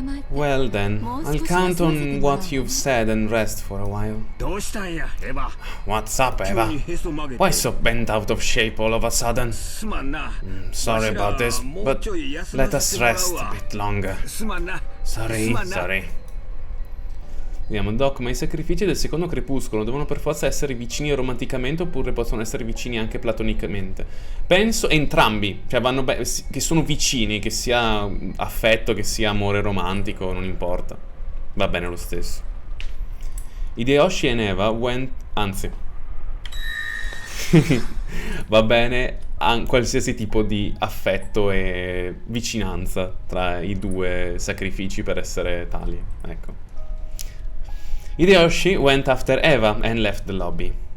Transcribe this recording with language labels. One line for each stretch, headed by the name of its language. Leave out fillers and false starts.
English: Well then, I'll count on what you've said and rest for a while. What's up, Eva? Why so bent out of shape all of a sudden? Sorry about this, but let us rest a bit longer. Sorry.
Italian: Vediamo, Doc, ma i sacrifici del secondo crepuscolo devono per forza essere vicini romanticamente oppure possono essere vicini anche platonicamente? Penso entrambi, cioè vanno che sono vicini, che sia affetto, che sia amore romantico, non importa. Va bene lo stesso.
English: Hideyoshi and Eva went... anzi.
Italian: Va bene qualsiasi tipo di affetto e vicinanza tra i due sacrifici per essere tali. Ecco.
English: Hideyoshi went after Eva and left the lobby.